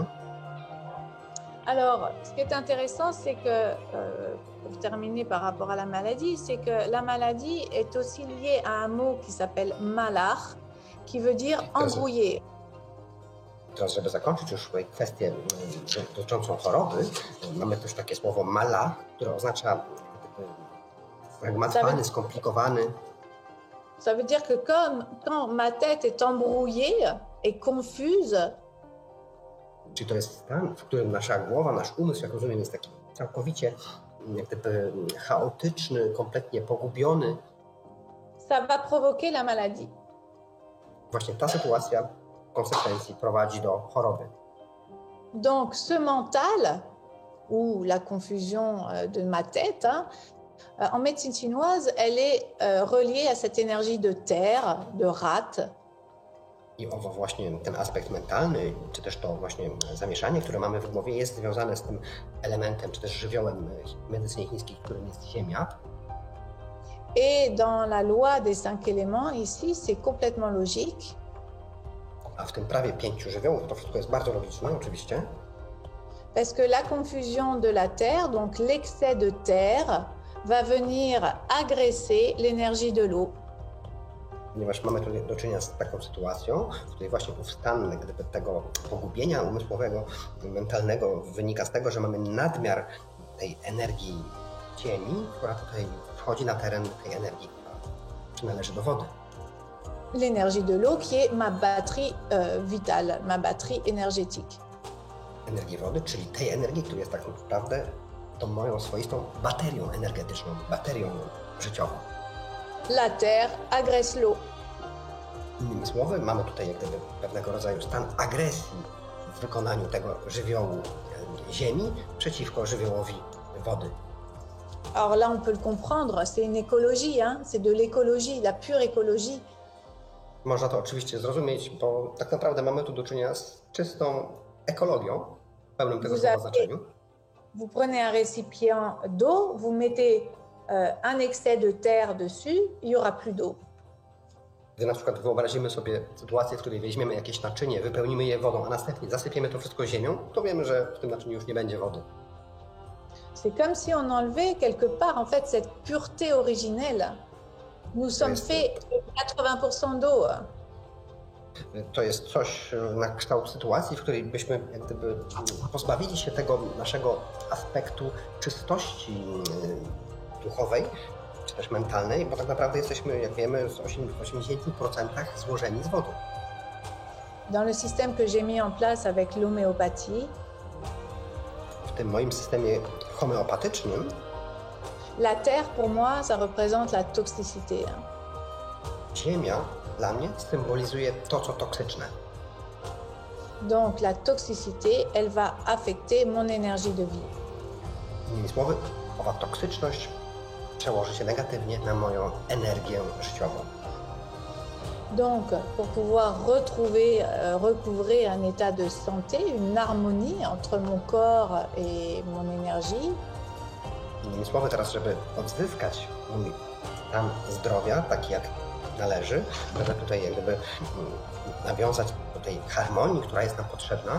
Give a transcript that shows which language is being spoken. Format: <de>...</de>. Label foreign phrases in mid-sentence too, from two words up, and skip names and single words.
<fr>Alors, ce qui est intéressant, c'est que, pour terminer par rapport à la maladie, c'est que la maladie est aussi liée à un mot qui s'appelle malach, qui veut dire embrouillé.</fr> <pl>Teraz, żeby zakończyć już tutaj kwestię dotyczącą choroby, mamy też takie słowo mala, które oznacza fragmentowany, skomplikowany.</pl> <fr>Ça veut dire que quand ma tête est embrouillée et confuse,</fr> <pl>Czyli to jest stan, w którym nasza głowa, nasz umysł, jak rozumiem, jest taki całkowicie jak gdyby chaotyczny, kompletnie pogubiony.</pl> <fr>ça va provoquer la maladie.</fr> <pl>Właśnie ta sytuacja w konsekwencji prowadzi do choroby.</pl> <fr>Donc ce mental, ou la confusion de ma tête, hein, en médecine chinoise, elle est reliée à cette énergie de terre, de rat.</fr> <pl>I owo właśnie ten aspekt mentalny, czy też to właśnie zamieszanie, które mamy w głowie, jest związane z tym elementem, czy też żywiołem w medycynie chińskiej, którym jest ziemia.</pl> <fr>Et dans la loi des 5 éléments, ici, c'est complètement logique.</fr> <pl>A w tym prawie 5 żywiołów to wszystko jest bardzo logiczne, oczywiście.</pl> <fr>Parce que la confusion de la terre, donc l'excès de terre, va venir agresser l'énergie de l'eau.</fr> <pl>Ponieważ mamy tu do czynienia z taką sytuacją, w której właśnie ów stan gdyby tego pogubienia umysłowego, mentalnego wynika z tego, że mamy nadmiar tej energii ziemi, która tutaj wchodzi na teren tej energii, która przynależy do wody.</pl> <fr>L'énergie de l'eau qui est ma batterie vitale, ma batterie énergétique.</fr> <pl>Energię wody, czyli tej energii, która jest tak naprawdę tą moją swoistą baterią energetyczną, baterią życiową.</pl> <fr>La terre agresse l'eau.</fr> <pl>Innymi słowy, mamy tutaj jak gdyby pewnego rodzaju stan agresji w wykonaniu tego żywiołu ziemi przeciwko żywiołowi wody.</pl> <fr>Alors là, on peut le comprendre, c'est une écologie, hein? C'est de l'écologie, la pure écologie.</fr> <pl>Można to oczywiście zrozumieć, bo tak naprawdę mamy tu do czynienia z czystą ekologią, w pełnym tego słowa znaczeniu.</pl> <fr>Vous prenez un récipient d'eau, vous mettez un excès de terre dessus, il y aura plus d'eau.</fr> <pl>Gdy na przykład wyobrazimy sobie sytuację, w której weźmiemy jakieś naczynie, wypełnimy je wodą, a następnie zasypiemy to wszystko ziemią, to wiemy, że w tym naczyniu już nie będzie wody.</pl> <fr>C'est comme si on enlevait quelque part en fait cette pureté originelle. Nous sommes faits 80% d'eau.</fr> <pl>To jest coś na kształt sytuacji, w której byśmy jak gdyby pozbawili się tego naszego aspektu czystości duchowej, czy też mentalnej, bo tak naprawdę jesteśmy, jak wiemy, w 80% złożeni z wodą.</pl> <fr>Dans le système que j'ai mis en place avec l'homéopathie,</fr> <pl>w tym moim systemie homeopatycznym</pl> <fr>la terre pour moi, ça représente la toxicité.</fr> <pl>Ziemia dla mnie symbolizuje to, co toksyczne.</pl> <fr>Donc la toxicité, elle va affecter mon énergie de vie.</fr> <pl>Innymi słowy, owa toksyczność przełoży się negatywnie na moją energię życiową.</pl> <fr>Donc, pour pouvoir recouvrer un état de santé, une harmonie entre mon corps et mon énergie.</fr> <pl>Innymi słowy, teraz, żeby odzyskać mój stan zdrowia, taki jak należy, żeby tutaj jak gdyby nawiązać do tej harmonii, która jest nam potrzebna,</pl>